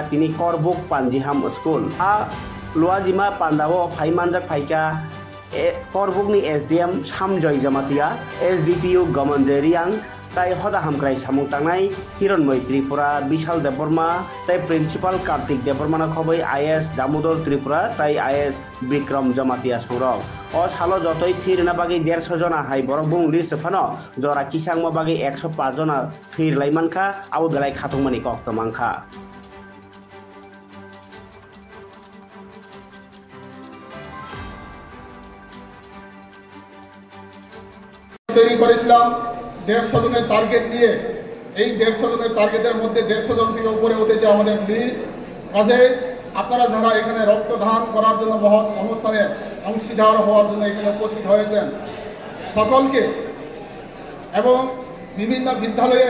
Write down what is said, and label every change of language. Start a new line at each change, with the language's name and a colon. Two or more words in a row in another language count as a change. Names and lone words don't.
Kok Borok: तिनि करबुक पानजिहाम स्कुल आ लुआजिमा पान्दावो फाइमानजाक फाइका करबुकनि एसडीएम सामजय जमातिया एसडीपीयू गमनजेरियां ताई हदा हामक्राय सामुं तांनाय हिरण्मय त्रिपुरा विशाल देबबर्मा ताई प्रिंसिपाल कार्तिक देबबर्मा खबै आईएएस दामोदर त्रिपुरा ताई आईएएस विक्रम जमातिया सौरभ ओ सालो जतई फिरना बागै 150 जना हाई बरक बुं लिस्ट फानो जरा किसांमा बागै 105 जना फिर लाइमानखा आउ गलाय खाथुंमानि कक्तमांखा
Bangla: তৈরি করেছিলাম 150 জনের টার্গেট নিয়ে এই 150 জনের টার্গেটের মধ্যে 150 জন থেকে উপরে উঠেছে আমাদের পুলিশ কাজে আপনারা যারা এখানে রক্তদান করার জন্য মহৎ অনুষ্ঠানে অংশীদার হওয়ার জন্য এখানে উপস্থিত হয়েছেন সকলকে এবং বিভিন্ন বিদ্যালয়ে